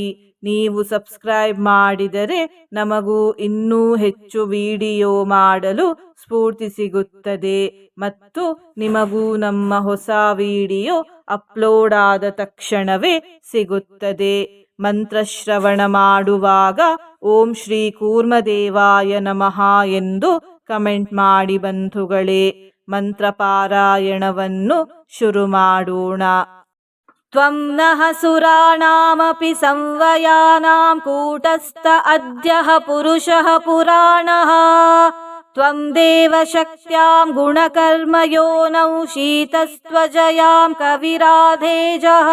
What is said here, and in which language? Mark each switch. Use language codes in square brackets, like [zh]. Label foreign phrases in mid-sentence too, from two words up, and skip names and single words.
[kn] ನೀವು ಸಬ್ಸ್ಕ್ರೈಬ್ ಮಾಡಿದರೆ ನಮಗೂ ಇನ್ನೂ ಹೆಚ್ಚು ವಿಡಿಯೋ ಮಾಡಲು ಸ್ಫೂರ್ತಿ ಸಿಗುತ್ತದೆ ಮತ್ತು ನಿಮಗೂ ನಮ್ಮ ಹೊಸ ವಿಡಿಯೋ ಅಪ್ಲೋಡ್ ಆದ ತಕ್ಷಣವೇ ಸಿಗುತ್ತದೆ. ಮಂತ್ರಶ್ರವಣ ಮಾಡುವಾಗ [sa] ಓಂ ಶ್ರೀ ಕೂರ್ಮದೇವಾಯ ನಮಃ [kn] ಎಂದು ಕಮೆಂಟ್ ಮಾಡಿ ಬಂಧುಗಳೇ. ಮಂತ್ರಪಾರಾಯಣವನ್ನು ಶುರು ಮಾಡೋಣ. [sa] ತ್ವಂ ನಃ ಸುರಾಣಾಮಪಿ ಸಂವಯಾನಾಂ ಕೂಟಸ್ಥ ಅದ್ಯಃ ಪುರುಷಃ ಪುರಾಣಃ. ತ್ವಂ ದೇವ ಶಕ್ತ್ಯಾಂ ಗುಣಕರ್ಮಯೋನೌ ಶೀತಸ್ತ್ವಜಯಾಂ ಕವಿರಾಧೇಜಃ.